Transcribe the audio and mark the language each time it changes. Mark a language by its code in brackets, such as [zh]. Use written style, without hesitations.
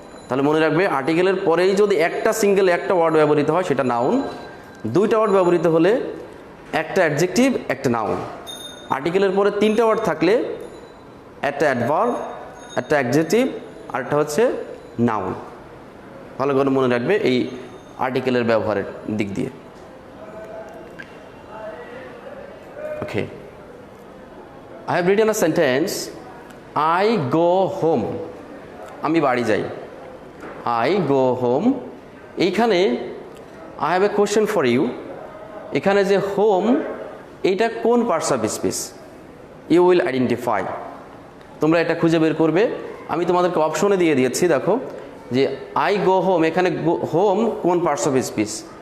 [bn] তাহলে মনে রাখবে, আর্টিকেলের পরেই যদি একটা ওয়ার্ড ব্যবহৃত হয় সেটা নাউন, দুইটা ওয়ার্ড ব্যবহৃত হলে একটা অ্যাডজেক্টিভ একটা নাউন। আর্টিকেলের পরে তিনটা ওয়ার্ড থাকলে একটা অ্যাডভার্ব, একটা অ্যাডজেক্টিভ আর একটা হচ্ছে নাউন। ভালো করে মনে রাখবে এই আর্টিকেলের ব্যবহারের দিক দিয়ে। [en] okay, I have written a sentence, I go home, [bn] আমি বাড়ি যাই। [en] I go home, এইখানে I have a question for you, [bn] এখানে যে হোম, এইটা কোন [en] Parts of speech? You will identify, [bn] তোমরা এটা খুঁজে বের করবে। আমি তোমাদেরকে অপশনে দিয়ে দিয়েছি, দেখো যে [en] I go home, [bn] এখানে হোম কোন পার্টস অফ স্পিচ?